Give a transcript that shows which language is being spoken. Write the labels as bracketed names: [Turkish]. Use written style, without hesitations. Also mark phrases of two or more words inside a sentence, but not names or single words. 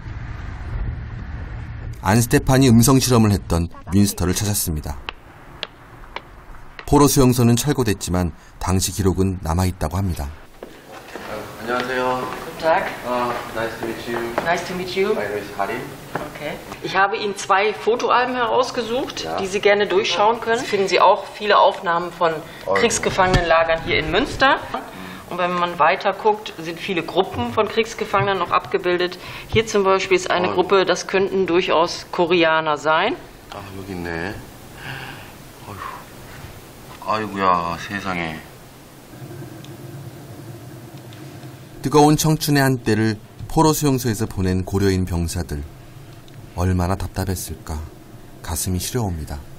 [Korean] 안 스테판이 음성 실험을 했던 윈스터를 찾았습니다. 포로 수용소는 철거됐지만 당시 기록은 남아있다고 합니다. 안녕하세요. [German] Guten Tag. [English] Nice to meet you. Nice to meet you. My name is Harim. Okay. [German] Ich habe Ihnen 2 Fotoalben herausgesucht, die Sie gerne durchschauen können. Finden Sie auch viele Aufnahmen von Kriegsgefangenenlagern hier in Münster. Und wenn man weiter guckt, sind viele Gruppen von Kriegsgefangenen noch abgebildet. Hier zum Beispiel ist eine Gruppe, das könnten durchaus Koreaner sein. [Korean] 여기 있네. 아이고야, 세상에. 뜨거운 청춘의 한때를 포로 수용소에서 보낸 고려인 병사들. 얼마나 답답했을까. 가슴이 시려옵니다.